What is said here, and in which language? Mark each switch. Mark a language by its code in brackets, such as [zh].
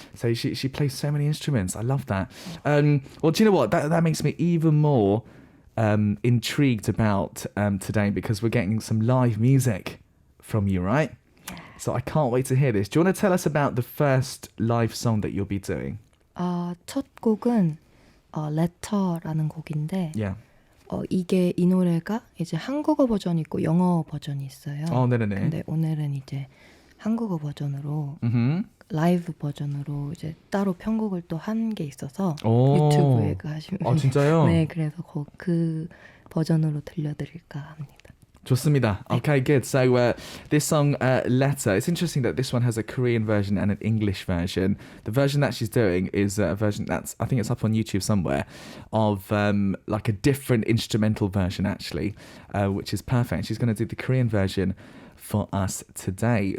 [en] So she plays so many instruments. I love that. Well, do you know what? That makes me even more intrigued about today, because we're getting some live music from you, right? Yeah. So I can't wait to hear this. Do you want to tell us about the first live song that you'll be doing? [ko] 첫 곡은 Letter라는 곡인데. [en] Yeah. [ko] 이 노래가 이제 한국어 버전이 있고 영어 버전이 있어요. 네네네. 근데 오늘은 이제 한국어 버전으로 라이브 버전으로 이제 따로 편곡을 또 한 게 있어서 유튜브에 가시면 진짜요? 네, 그래서 그 버전으로 들려드릴까 합니다. 좋습니다. [en] Okay, good. So this song, Letter, it's interesting that this one has a Korean version and an English version. The version that she's doing is a version I think it's up on YouTube somewhere, of like a different instrumental version actually, which is perfect. She's going to do the Korean version for us today.